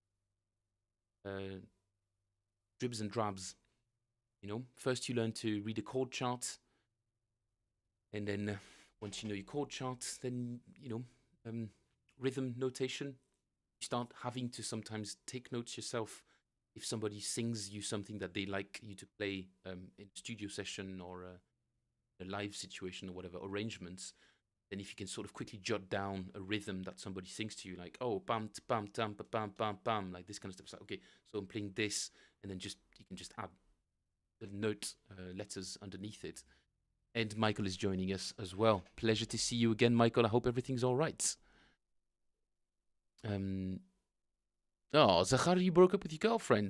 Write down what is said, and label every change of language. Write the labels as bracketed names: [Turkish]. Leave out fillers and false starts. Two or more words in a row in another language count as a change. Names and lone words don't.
[English] Dribs and drabs, First you learn to read a chord chart, and then once you know your chord chart, then, rhythm notation. You start having to sometimes take notes yourself. If somebody sings you something that they like you to play in a studio session or a live situation or whatever, arrangements, then if you can sort of quickly jot down a rhythm that somebody sings to you, like, oh, bam, bam, bam, bam, bam, bam, like this kind of stuff. It's like, okay, so I'm playing this, and then you can just add the note letters underneath it. And Michael is joining us as well. Pleasure to see you again, Michael. I hope everything's all right. Oh, Zachar, you broke up with your girlfriend.